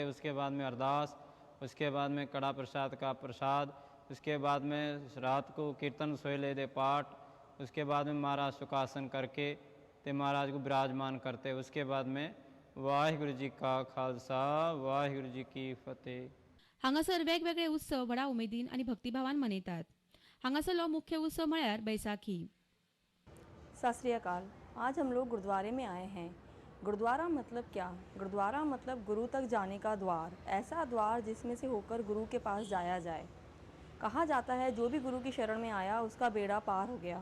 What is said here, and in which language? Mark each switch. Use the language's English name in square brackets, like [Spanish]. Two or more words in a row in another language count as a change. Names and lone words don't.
[Hindi] उसके बाद में अरदास, उसके बाद में कड़ा प्रसाद का प्रसाद, उसके बाद में रात को कीर्तन [Punjabi] ਸੋਹਿਲੇ ਦੇ ਪਾਠ, [Hindi] उसके बाद में महाराज सुखासन करके ते महाराज को विराजमान करते। उसके बाद में वाहिगुरु जी का खालसा वाहिगुरु जी की फतेह। [Konkani] हांगासर वेगवेगळे उत्सव व्हडा उमेदीन आनी भक्तिभावान मनयतात. हांगासरलो मुख्य उत्सव म्हळ्यार बैसाखी. [Punjabi] ਸਤ ਸ੍ਰੀ ਅਕਾਲ। [Hindi] आज हम लोग गुरुद्वारे में आए हैं। गुरुद्वारा मतलब क्या? गुरुद्वारा मतलब गुरु तक जाने का द्वार, ऐसा द्वार जिसमें से होकर गुरु के पास जाया जाए। कहा जाता है जो भी गुरु की शरण में आया उसका बेड़ा पार हो गया।